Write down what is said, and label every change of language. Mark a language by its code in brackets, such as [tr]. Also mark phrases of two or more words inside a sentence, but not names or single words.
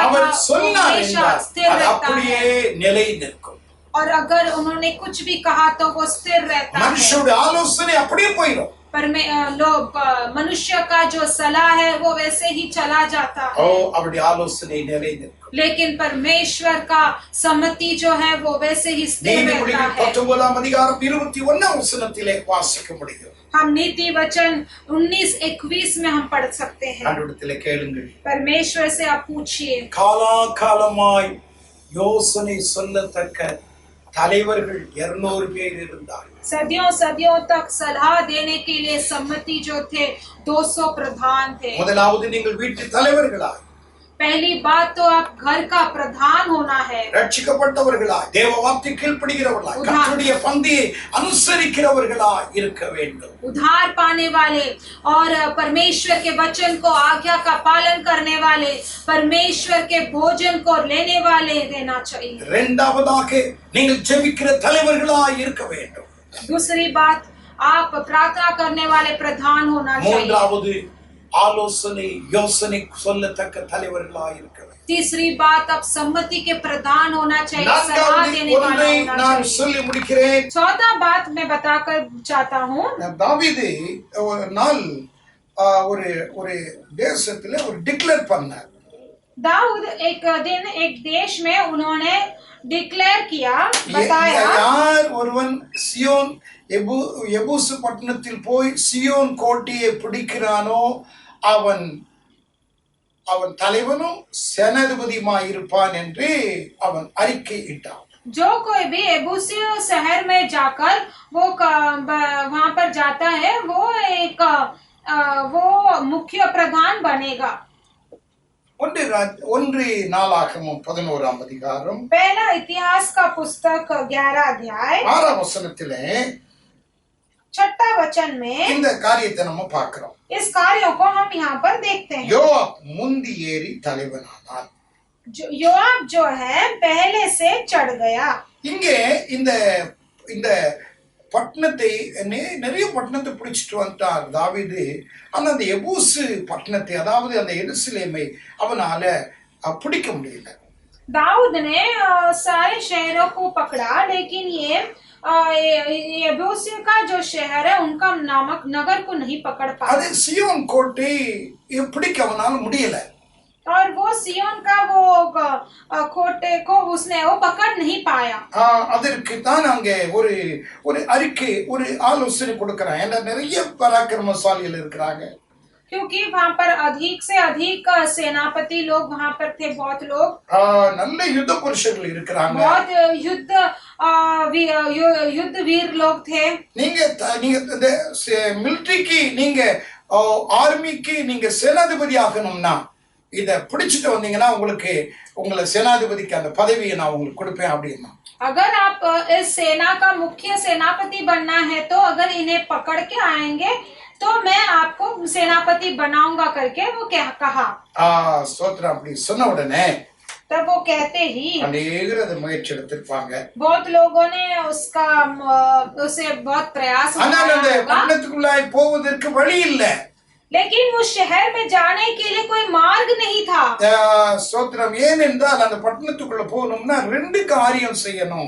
[ta] அவர் [hi] था, वो [ta] சொன்னார் [hi] हमेशा [ta] என்றால் [hi] स्थिर [ta] அது [hi] रहता [ta] அப்படியே [hi] है। [ta] நிலை நிற்கும். [hi] और अगर उन्होंने कुछ भी कहा तो वो स्थिर रहता है। [ta] மனுஷனுடைய ஆலோசனை அப்படியே போயிடும். [hi] पर मनुष्य का जो सलाह है वो वैसे ही चला जाता ஓ है, [ta] அவருடைய ஆலோசனை நிலை நிற்கும். [hi] लेकिन परमेश्वर का सम्मति जो है वो वैसे ही स्थिर रहता [ta] நீதிமொழிகள் [hi] है। [ta] 19 அதிகாரம் 21 வசனத்திலே வாசிக்க முடியும். [hi] हम नीति वचन 19-21 में हम पढ़ सकते हैं। [ta] ஆண்டவரிடத்திலே கேளுங்கள். [hi] परमेश्वर से आप पूछिए। [ta] காலாகாலமாய் யோசனை சொல்லத்தக்க தலைவர்கள் 200 பேர் இருந்தார்கள். [hi] सदियों सदियों तक सलाह देने के लिए सम्मति जो थे 200 प्रधान थे। [ta] முதலாவது நீங்கள் வீட்டு தலைவர்களாய், [hi] पहली बात तो आप घर का प्रधान होना है। [ta] ரட்சிக்கப்பட்டவர்களாய், தேவ வார்த்தை கீழ்ப்படிகிறவர்களாய், கர்த்தருடைய பந்தியை அனுசரிக்கிறவர்களாய் இருக்க வேண்டும். [hi] उद्धार पाने वाले और परमेश्वर के वचन को, आज्ञा का पालन करने वाले, परमेश्वर के भोजन को लेने वाले रहना चाहिए। [ta] இரண்டாவதாக நீங்கள் ஜெபிக்கிற தலைவர்களாய் இருக்க வேண்டும். [hi] दूसरी बात, आप प्रार्थना करने वाले प्रधान होना चाहिए। [ta] மூன்றாவது ஆலோசனை யோசனை சொல்லத்தக்க தலைவர்களாய் இருக்க வேண்டும். [hi] तीसरी बात, आप सम्मति के प्रधान होना चाहिए, सलाह [ta] நான்காவது [hi] देने वाला [ta] ஒன்றை [hi] होना [ta] நான் [hi] चाहिए। [ta] சொல்லி முடிக்கிறேன். [hi] चौथा बात मैं बताकर चाहता हूँ। [ta] தாவீது ஒரு நாள் ஒரு ஒரு தேசத்துல ஒரு டிக்ளேர் பண்ணார். [hi] दाऊद एक दिन एक देश में उन्होंने डिक्लेयर किया, बताया, [ta] யார் ஒருவன் சியோன் எபூசு பட்டணத்தில் போய் சியோன் கோட்டையை பிடிக்கிறானோ அவன் அவன் தலைவனும் சேனாதிபதியுமாய் இருப்பான் என்று அவன் அறிக்கை இட்டான். [hi] जो कोई भी एबूसी शहर में जाकर वो वहां पर जाता है वो मुख्य प्रधान बनेगा। [ta] ஒன்று நாளாகமம் 11 அதிகாரம் [hi] पहला इतिहास का पुस्तक 11 अध्याय [ta] 6 வசனத்திலே [hi] 6 वचन में [ta] இந்த காரியத்தை நம்ம பார்க்கிறோம். [hi] इस कार्यों को हम यहाँ पर देखते हैं। [ta] யோவாப் முந்தி ஏறி தலைவனானான். [hi] योआब जो है पहले से चढ़ गया। [ta] இங்கே இந்த இந்த பட்டணத்தை நிறைய பட்டணத்தை பிடிச்சிட்டு வந்துட்டார் தாவீது. ஆனா அந்த எபூசு பட்டணத்தை, அதாவது அந்த எருசலேமை அவனால பிடிக்க முடியல. [hi] दाऊद ने सारे शहरों को पकड़ा, लेकिन ये यबूसियों का जो शहर है उनका नामक नगर को नहीं पकड़ पाया। [ta] அது சியோன் கோட்டை பிடிக்க அவனால முடியல. [hi] और वो सियोन का वो कोटे को उसने वो पकड़ नहीं पाया। [ta] அதற்கு தான் அங்கே ஒரு ஒரு அறிக்கை, ஒரு ஆலோசனை கொடுக்கறான். ஏன்னா நிறைய பராக்கிரமசாலிகள் இருக்கிறாங்க. [hi] क्योंकि वहां पर अधिक से अधिक सेनापति लोग वहां पर थे, बहुत लोग, [ta] நல்ல யுத்த புருஷர்கள் இருக்கிறாங்க. [hi] बहुत युद्ध वीर लोग थे। [ta] நீங்க இந்த மிலிட்டரிக்கு, நீங்க ஆர்மிக்கு நீங்க சேனாதிபதி ஆகணும்னா இத பிடிச்சிட்டு வந்தீங்கன்னா உங்களை சேனாதிபதிக்கு அந்த பதவியை நான் உங்களுக்கு கொடுப்பேன் அப்படின்னா. [hi] अगर आप इस सेना का मुख्य सेनापति बनना है तो अगर इन्हें पकड़ के आएंगे तो मैं आपको सेनापति बनाऊंगा करके वो क्या कहा। [ta] ஸ்தோத்திரம். அப்படி சொன்ன உடனே [hi] तब वो कहते ही [ta] அநேகர் அதை முயற்சி எடுத்திருப்பாங்க. [hi] बहुत लोगों ने उसे बहुत प्रयास [ta] ஆனால் அந்த [hi] किया, [ta] பட்டணத்துக்குள்ளாய் போவதற்கு வழி இல்லை. [hi] लेकिन वो शहर में जाने के लिए कोई मार्ग नहीं था। [ta] ஸ்தோத்திரம். ஏனென்றால் அந்த பட்டணத்துக்குள்ள போகணும்னா 2 காரியம் செய்யணும்.